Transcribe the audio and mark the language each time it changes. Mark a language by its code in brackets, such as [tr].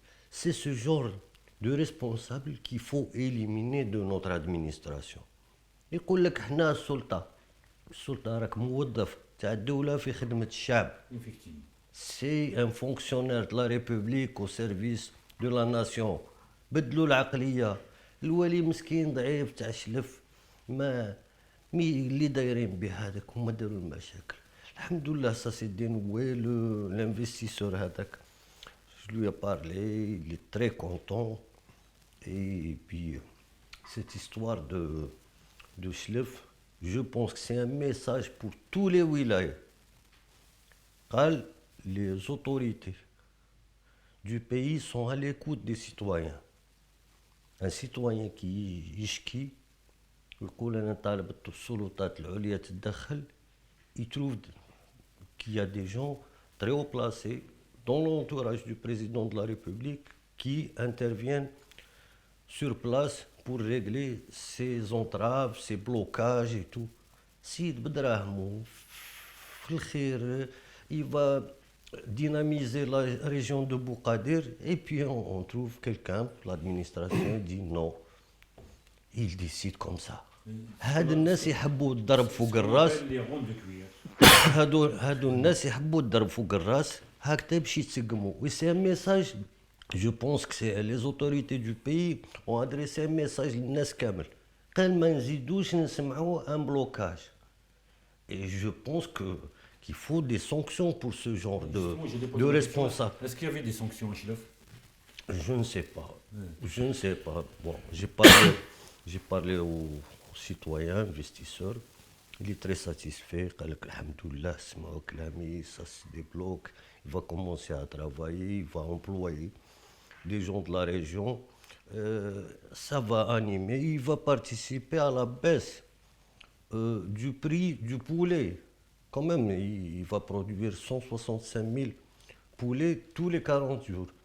[fr] C'est ce genre de responsable qu'il faut éliminer de notre administration. [ar] يقول لك احنا السلطة راك موظف تاع الدولة في خدمة الشعب. [fr] Effectivement. C'est un fonctionnaire de la République au service de la nation. [ar] بدلوا العقلية. الولي مسكين ضعيف تاع شلف ما اللي دايرين به هذاك هما داروا المشاكل. الحمد لله [fr] ça s'est dénoué. L'investisseur هذاك je lui ai parlé, il est très content. Et puis cette histoire de Chlef, je pense que c'est un message pour tous les wilayas. Les autorités du pays sont à l'écoute des citoyens. Un citoyen qui [ar] يشكي يقول أنا طالب السلطات العليا تتدخل, [fr] il trouve qu'il y a des gens très haut placés dans l'entourage du président de la République qui interviennent sur place pour régler ces entraves, ces blocages et tout. [ar] سيد بدراهمو في الخير [fr] il va dynamiser la région de Bokadir et puis on trouve quelqu'un, l'administration dit non. Il décide comme ça. [ar] هاد الناس يحبوا الضرب فوق الراس. [fr] Les ronds de cuir. [ar] هادو الناس يحبوا الضرب فوق الراس هكذا باش يتسقموا. [fr] Et c'est un message, je pense que les autorités du pays ont adressé un message [ar] للناس كامل. قال ما نزيدوش نسمعوا [fr] un blocage. Et je pense qu'il faut des sanctions pour ce genre de responsables. Est-ce qu'il y avait des sanctions à Chilef? Je ne sais pas. Je ne sais pas. Bon, j'ai parlé aux citoyens, investisseurs. Il est très satisfait. [ar] قال لك الحمد لله سمعوا كلامي, [fr] ça se débloque. Il va commencer à travailler, il va employer des gens de la région. Ça va animer. Il va participer à la baisse du prix du poulet. Quand même, il va produire 165 000 poulets tous les 40 jours.